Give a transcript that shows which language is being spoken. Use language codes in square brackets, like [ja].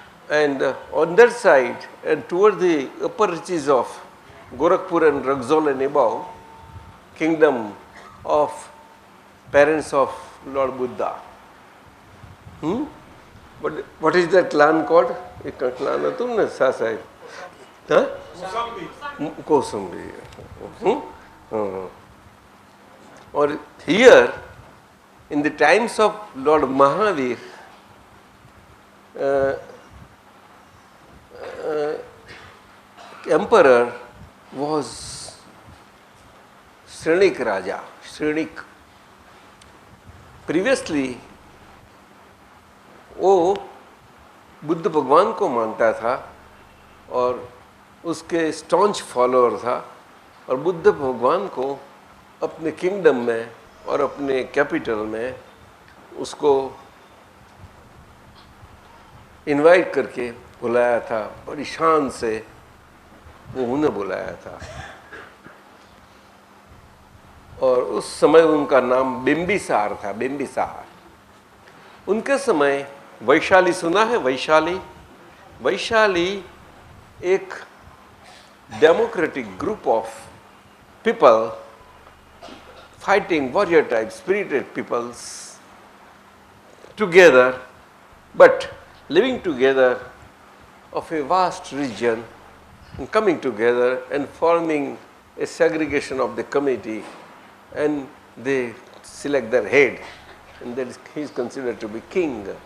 [en] And on that side and toward the upper reaches of Gorakhpur and Ragzol and above, kingdom of parents of Lord Buddha. But what is that clan called? [hi] एक clan है तुमने सासाई, हाँ? [en] Kosambi. Or here, in the times of Lord Mahavir, emperor was Shrenik Raja, Shrenik. [hi] Previously, वो बुद्ध भगवान को मानता था और उसके स्टॉन्च फॉलोअर था और बुद्ध भगवान को अपने किंगडम में और अपने कैपिटल में उसको इनवाइट करके बुलाया था, बड़ी शान से वो उन्हें बुलाया था। और उस समय उनका नाम बिंबिसार था, बिंबिसार। उनके समय वैशाली सुना है? [en] वैशाली, वैशाली एक democratic group of people, fighting warrior type, spirited peoples together, but living together of a vast region and coming together and forming a segregation of the community, and they select their head, and that is, he is considered to be king.